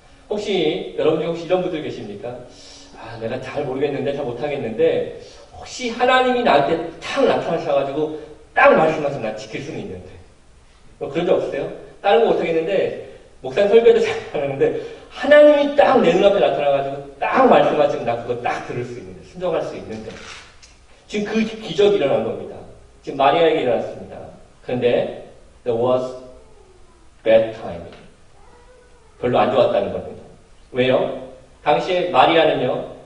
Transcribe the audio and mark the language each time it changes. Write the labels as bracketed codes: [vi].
[ko] 혹시 여러분 중에 혹시 이런 분들 계십니까? 내가 잘 모르겠는데 잘 못하겠는데 혹시 하나님이 나한테 딱 나타나셔가지고 딱 말씀하셔서 나 지킬 수는 있는데 그런 적 없으세요? 다른 거 못하겠는데 목사님 설교도 잘 하는데 하나님이 딱 내 눈앞에 나타나가지고 딱 말씀하시면 나 그거 딱 들을 수 있는데 순종할 수 있는데 지금 그 기적이 일어난 겁니다. 지금 마리아에게 일어났습니다. 그런데 [en] there was bad time. [ko] 별로 안 좋았다는 겁니다. 왜요? 당시에 마리아는요.